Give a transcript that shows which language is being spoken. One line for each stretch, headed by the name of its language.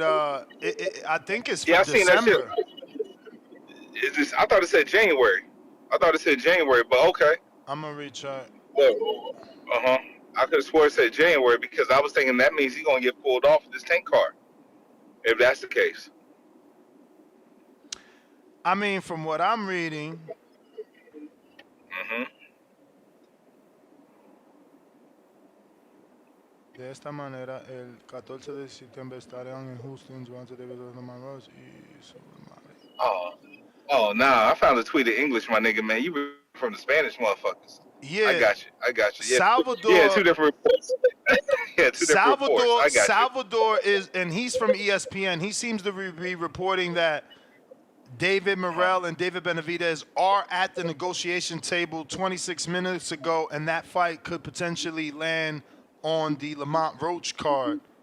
English: I think it's for I December. seen that shit. I thought it said January. But okay. I'm gonna recheck. I could have swore it said January because I was thinking that means he's gonna get pulled off of this tank car. If that's the case. I mean, from what I'm reading,
Spanish: de esta manera, el 14 de septiembre estarán en Houston, Joan David Romanos y su madre.
English: Oh, nah. I found a tweet in English, my nigga, man. You were from the Spanish motherfuckers. Yeah. I got you. Yeah. Salvador. Yeah, 2 different reports. Different reports. I got Salvador is, and he's from ESPN. He seems to be reporting that David Morell and David Benavidez are at the negotiation table 26 minutes ago, and that fight could potentially land on the Lamont Roach card.